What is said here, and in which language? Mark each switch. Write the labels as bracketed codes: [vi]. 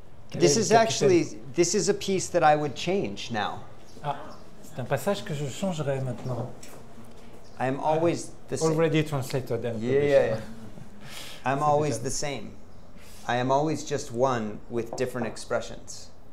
[en] This is a piece that I would change now. [fr] Ah, c'est un passage que je changerais maintenant. [en] I am always the same. Already translated and Yeah. I'm always the same. I am always just one with different expressions.